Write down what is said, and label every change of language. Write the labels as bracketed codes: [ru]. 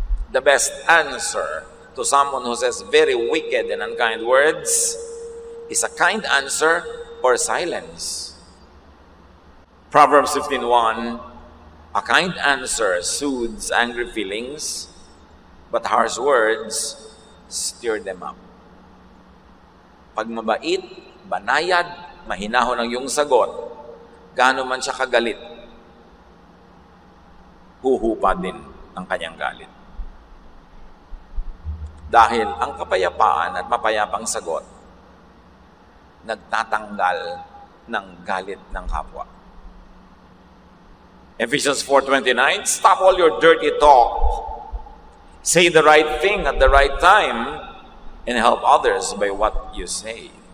[en] The best answer to someone who says very wicked and unkind words is a kind answer or silence. Proverbs 15:1, a kind answer soothes angry feelings, but harsh words stir them up. [tl] Pag mabait, banayad, mahinahon ang iyong sagot, gaano man siya kagalit, huhupa din ang kanyang galit. Dahil ang kapayapaan at mapayapang sagot, nagtatanggal ng galit ng kapwa. [en] Ephesians 4:29, stop all your dirty talk. Say the right thing at the right time and help others by what you say.